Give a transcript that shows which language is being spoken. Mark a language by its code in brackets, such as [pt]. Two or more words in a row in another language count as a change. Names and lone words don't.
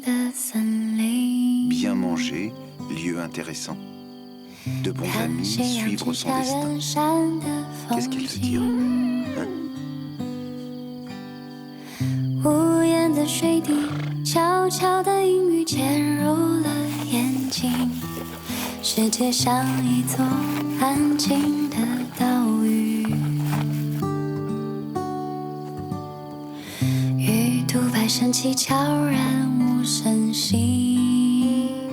[fr] Bien manger, lieu intéressant. De bons amis, suivre son destin. Qu'est-ce qu'elle veut dire, hein? [zh] 无言的水滴，悄悄的阴雨渐入了眼睛。世界像一座安静的岛屿，鱼肚白升起，悄然无声息。